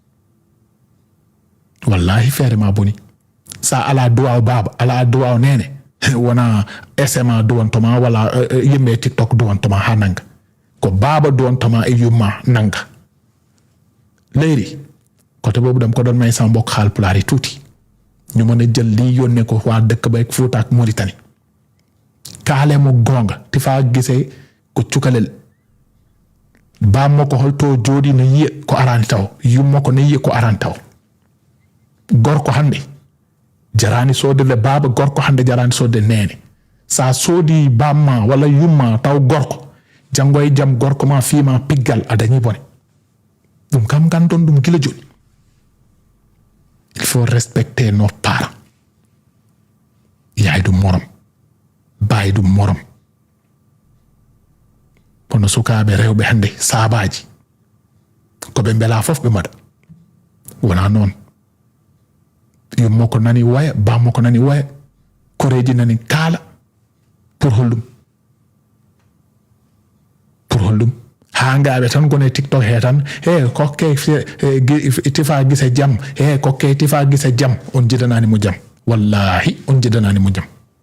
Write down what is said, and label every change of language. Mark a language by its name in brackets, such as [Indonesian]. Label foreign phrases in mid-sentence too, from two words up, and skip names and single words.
[Fula] wallahi feere ma boni sa ala duwaw baba ala duwaw nene wona SMA duwantoma wala yimɓe TikTok duwantoma ha nanga ko baba duwantoma e yumma nanga leyri côté boobu [Wolof] dam ko doon may sama mbokk Haalpulaar yi tuuti ñu mën a jël lii yónnee ko waa dëkk ba ak Fuuta ak [Fula] Mauritanie kaale mo gonga Tyfa Guissé ko cukalel bammo ko holto jooɗi no yiya ko arani taw yummo ko no yiya ko arani taw gorko hande jarani sodde baba gorko hande jarani sodde nene sa soodi bamma walla yumma taw gorko jango e jam gorko ma fiima piggal a dañi bone ɗum kam gandon ɗum gila joni [French] il faut respecter nos parents [Fula] yaay ɗum morom baay ɗum morom kono sukaɓe rewɓe hande saabaji koɓe bela fof ɓe maɗa wona noon yummo ko nani waya bammo ko nani waya koreji nani kaala pour hollum ha ngaɓe tan gone TikTok he tan kokke Tyfa Guissé jam kokke Tyfa Guissé jam on jidanani mo jam wallahi on jidanani mo jam